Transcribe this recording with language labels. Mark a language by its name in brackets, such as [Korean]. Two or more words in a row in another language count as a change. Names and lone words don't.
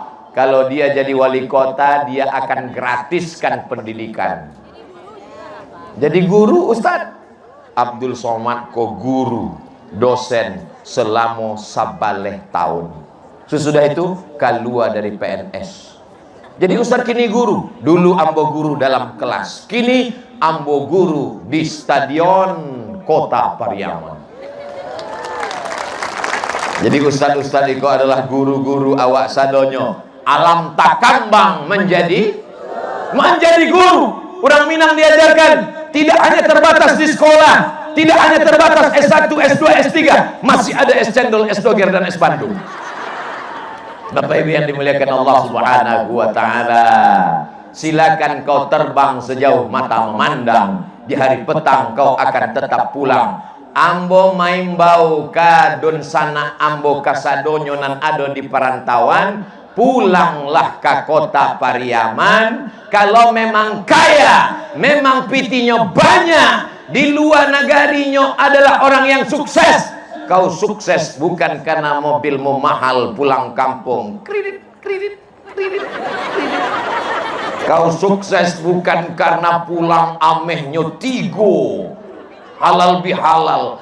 [Indonesian] Kalau dia jadi wali kota, dia akan gratiskan pendidikan. Jadi guru, Ustadz Abdul Somad kok guru, dosen selama [Minangkabau] sabaleh tahun. [Indonesian] Sesudah itu keluar dari PNS. Jadi Ustaz kini guru. Dulu ambo guru dalam kelas, kini ambo guru di stadion Kota Pariaman. Jadi ustaz-ustaz itu adalah guru-guru [Minangkabau] awak sadonyo. Alam takambang menjadi guru. [Indonesian] Orang Minang diajarkan tidak hanya terbatas di sekolah, tidak hanya terbatas S1, S2, S3, masih ada S cendol, S doger dan S bandung. Bapak Ibu yang dimuliakan Allah [Arabic] Subhanahu wa taala, [Indonesian] silakan kau terbang sejauh mata memandang. Di hari petang kau akan tetap pulang. [Minangkabau] Ambo maimbau ka don sana ambo kasadonyo nan ado di perantauan, pulanglah ke Kota Pariaman. [Indonesian] Kalau memang kaya, memang pitinya banyak, di luar nagarinya adalah orang yang sukses. Kau sukses bukan karena mobilmu mahal pulang kampung, kredit. Kau sukses bukan karena pulang [Minangkabau] amehnya tigo, [Indonesian] halal bihalal.